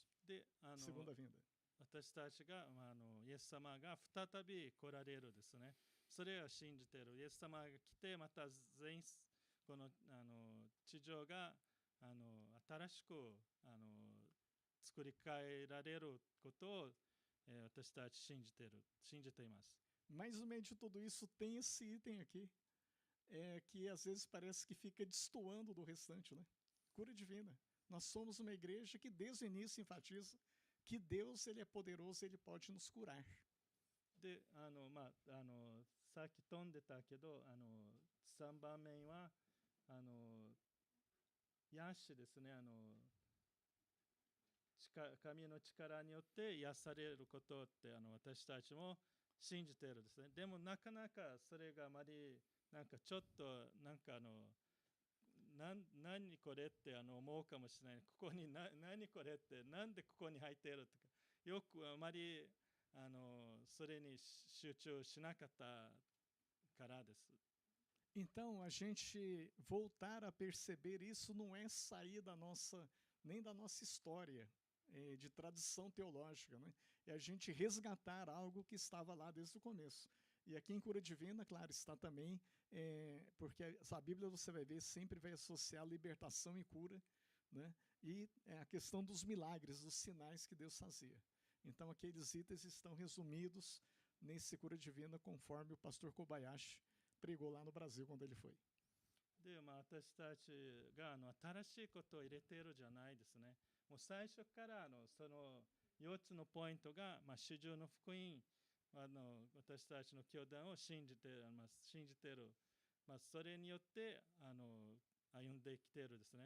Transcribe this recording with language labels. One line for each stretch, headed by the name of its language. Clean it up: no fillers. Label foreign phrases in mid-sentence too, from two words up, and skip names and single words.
Japanese: で、
Portuguese: segunda vinda.
Japanese: 私たちが、イエス様が再び来られるですね。それを信じている。イエス様が来て、またこの地上が新しく作り変えられることを、私たち信じています。
Portuguese: Mas no meio de tudo isso tem esse item aqui, que às vezes parece que fica destoando do restante, né? Cura divina. Nós somos uma igreja que desde o início enfatiza que Deus, ele é poderoso, ele pode nos curar.
Japanese: で、さっき飛んでたけど、3番目は癒しですね。神の力によって癒されることって私たちも信じているですね。でもなかなかそれがあまりちょっと何これって思うかもしれない。ここに何これってなんでここに入っているとか、よくあまりそれに集中しなかったからです。
Portuguese: Então, a gente voltar a perceber isso não é sair nem da nossa história de tradição teológica, né? É a gente resgatar algo que estava lá desde o começo. E aqui em Cura Divina, claro, está também, porque a Bíblia você vai ver sempre vai associar libertação e cura, né? E a questão dos milagres, dos sinais que Deus fazia. Então, aqueles itens estão resumidos nesse Cura Divina, conforme o pastor Kobayashi pregou lá no Brasil quando ele foi.
Japanese: で、私たちが新しいことを入れているじゃないですね。もう最初からその4つのポイントが、主従の福音、私たちの教団を信じている、それによって歩んできているですね。